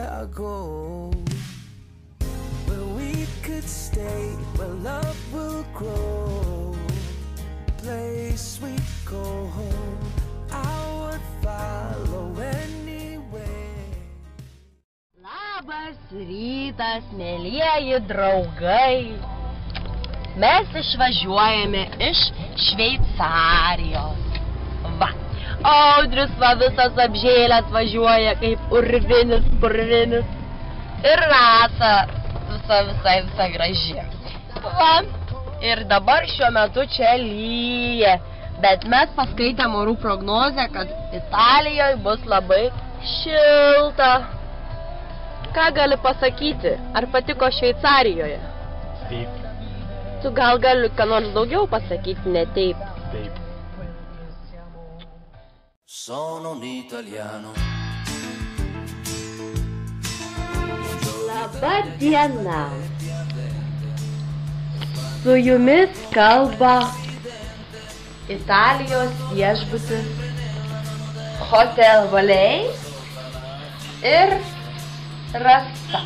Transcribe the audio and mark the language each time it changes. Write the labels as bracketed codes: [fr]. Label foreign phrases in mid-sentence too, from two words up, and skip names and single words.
[en] go, where we could stay, where love will grow, place we go home, I would follow anyway. [lt] Labas rytas, mielieji draugai. Mes išvažiuojame iš Šveicarijos. Va, Audrius va visas apžėlęs važiuoja kaip urvinis, purvinis. Ir Rasa visa graži. Va, ir dabar šiuo metu čia lyja. Bet mes paskaitėm orų prognozę, kad Italijoje bus labai šilta. Ką gali pasakyti? Ar patiko Šveicarijoje? Taip. Tu gal gali ką nors daugiau pasakyti, ne taip? Taip. [it] Sono un italiano. [lt] Labą dieną. Su jumis kalba Italijos viešbutis Hotel Valais ir Rasa.